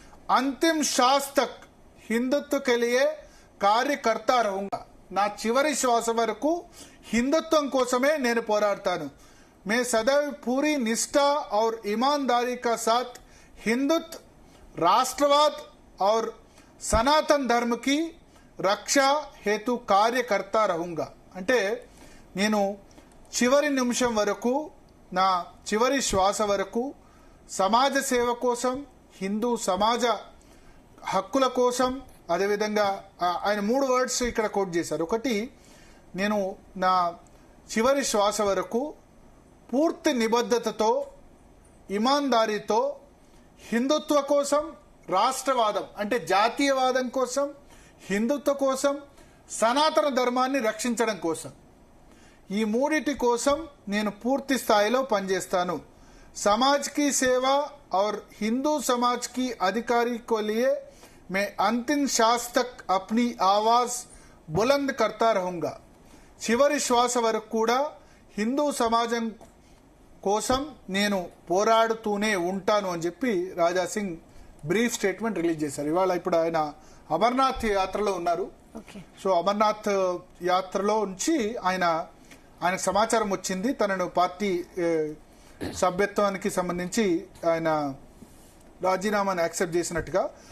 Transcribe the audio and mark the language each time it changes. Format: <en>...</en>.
<hi>अंतिम श्वास तक हिंदुत्व के लिए कार्य करता रहूंगा.</hi> <te>నా చివరి శ్వాస వరకు హిందుత్వం కోసమే నేను పోరాడతాను.</te> <hi>मैं सदैव पूरी निष्ठा और ईमानदारी का साथ हिंदुत्व, राष्ट्रवाद और सनातन धर्म की रक्षा हेतु कार्य करता रहूंगा.</hi> <te>అంటే నేను చివరి నిమిషం వరకు, నా చివరి శ్వాస వరకు సమాజ సేవ కోసం, హిందూ సమాజ హక్కుల కోసం, అదేవిధంగా ఆయన 3 వర్డ్స్ ఇక్కడ కోట్ చేశారు. ఒకటి, నేను నా చివరి శ్వాస వరకు పూర్తి నిబద్ధతతో, ఇమాందారీతో హిందుత్వ కోసం, రాష్ట్రవాదం అంటే జాతీయవాదం కోసం, హిందుత్వ కోసం, సనాతన ధర్మాన్ని రక్షించడం కోసం, ఈ మూడిటి కోసం నేను పూర్తి స్థాయిలో పనిచేస్తాను.</te> <hi>समाज की सेवा और हिंदू समाज की अधिकारी को लिए मैं अंतिम श्वास तक अपनी आवाज बुलंद करता रहूंगा.</hi> <te>చివరి శ్వాస వరకు కూడా హిందూ సమాజం కోసం నేను పోరాడుతూనే ఉంటాను అని చెప్పి Raja Singh brief statement release చేశారు. ఇవాళ ఇప్పుడు ఆయన అమర్నాథ్ యాత్రలో ఉన్నారు. సో అమర్నాథ్ యాత్రలో నుంచి ఆయనకు సమాచారం వచ్చింది, తనను పార్టీ సభ్యత్వానికి సంబంధించి ఆయన రాజీనామాను యాక్సెప్ట్ చేసినట్టుగా.</te>